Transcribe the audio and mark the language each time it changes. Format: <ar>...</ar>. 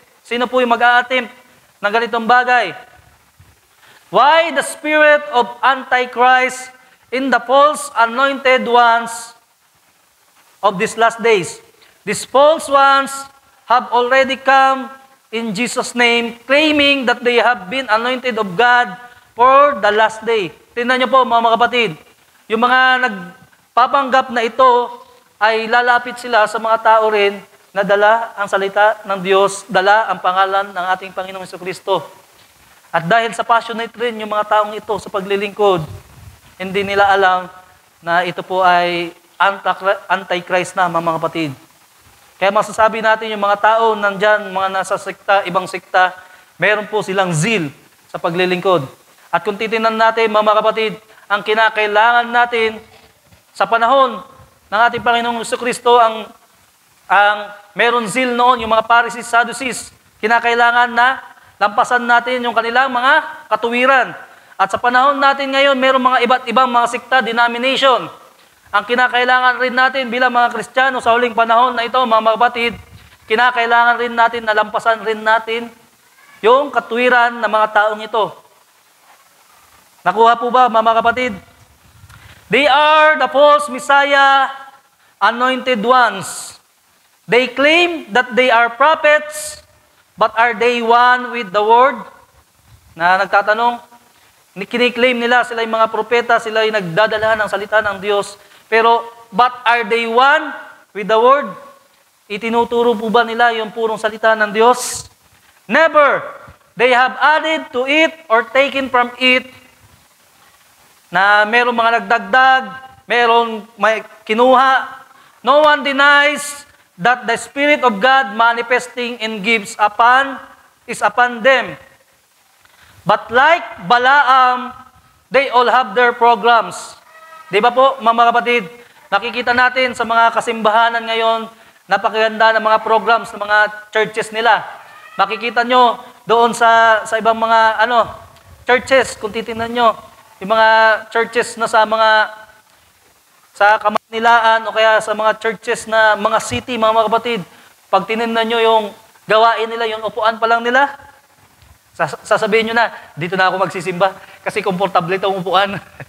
<tl>Sino po yung mag-a-attempt ng ganitong bagay?</tl> <en>Why the spirit of Antichrist in the false anointed ones of these last days? These false ones have already come in Jesus' name, claiming that they have been anointed of God for the last day.</en> <tl>Tingnan niyo po, mga kapatid, yung mga nagpapanggap na ito ay lalapit sila sa mga tao rin na dala ang salita ng Diyos, dala ang pangalan ng ating Panginoong Jesucristo. At dahil sa passionate rin yung mga taong ito sa paglilingkod, hindi nila alam na ito po ay Antichrist na, mga kapatid. Kaya masasabi natin yung mga tao nandyan, mga nasa sekta, ibang sekta, meron po silang zeal sa paglilingkod. At kung titingnan natin, mga kapatid, ang kinakailangan natin sa panahon ng ating Panginoong Jesucristo, ang meron zeal noon, yung mga Pharisees, Sadducees, kinakailangan na lampasan natin yung kanilang mga katuwiran. At sa panahon natin ngayon, meron mga iba't ibang mga sekta, denomination. Ang kinakailangan rin natin bilang mga Kristiyano sa huling panahon na ito, mga kapatid, kinakailangan rin natin na lampasan rin natin yung katuwiran ng mga taong ito. Nakuha po ba, mga kapatid?</tl> <en>They are the false Messiah anointed ones. They claim that they are prophets, but are they one with the word?</en> <tl>Na nagtatanong, kiniklaim nila sila yung mga propeta, sila yung nagdadala ng salita ng Diyos.</tl> <en>Pero, but are they one with the word?</en> <tl>Itinuturo po ba nila yung purong salita ng Diyos? Never.</tl> <en>They have added to it or taken from it</en> <tl>na merong mga nagdagdag, merong may kinuha.</tl> <en>No one denies that the Spirit of God manifesting in gifts is upon them. But like Balaam, they all have their programs.</en> <tl>Di ba po, mga kapatid, nakikita natin sa mga kasimbahanan ngayon, napakaganda ng mga programs ng mga churches nila. Makikita nyo doon sa ibang mga churches, kung titingnan nyo, yung mga churches na sa Kamanilaan o kaya sa mga churches na mga city, mga kapatid, pag tinignan nyo yung gawain nila, yung upuan pa lang nila, sasabihin nyo na, dito na ako magsisimba kasi komportable itong upuan.</tl>